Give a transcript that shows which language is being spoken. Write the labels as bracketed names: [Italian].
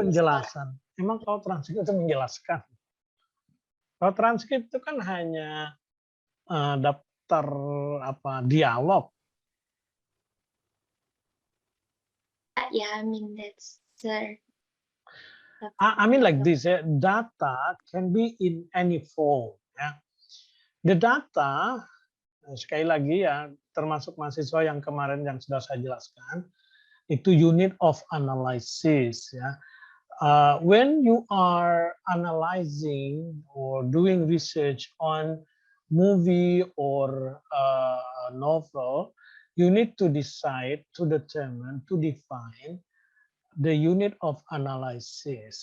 [Indonesian] penjelasan. Emang kalau transkrip itu menjelaskan? Kalau transkrip itu kan hanya daftar dialog. [English] Yeah, I mean that's I mean like this, ya, data can be in any form. [Indonesian] Ya. [English] The data, [Indonesian] sekali lagi ya, termasuk mahasiswa yang kemarin yang sudah saya jelaskan, itu [English] unit of analysis. [Indonesian] Ya. [English] When you are analyzing or doing research on movie or novel, you need to decide, to determine, to define the unit of analysis.